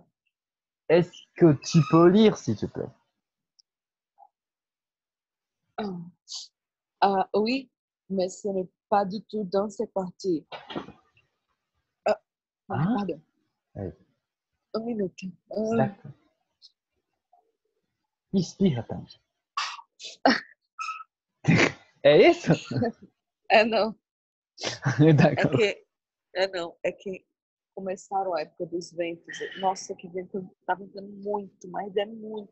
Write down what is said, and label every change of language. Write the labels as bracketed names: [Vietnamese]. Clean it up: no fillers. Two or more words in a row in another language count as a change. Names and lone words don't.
[French] Est-ce que tu peux lire, s'il te plaît? Oui, mais ce n'est pas du tout dans cette partie. Pardon. Oui. Un minute. D'accord. [Portuguese] Inspira, tanto. É isso? Não. [French] D'accord. [Portuguese] É que começaram a época dos ventos. Nossa, que vento, tá ventando muito, mas é muito.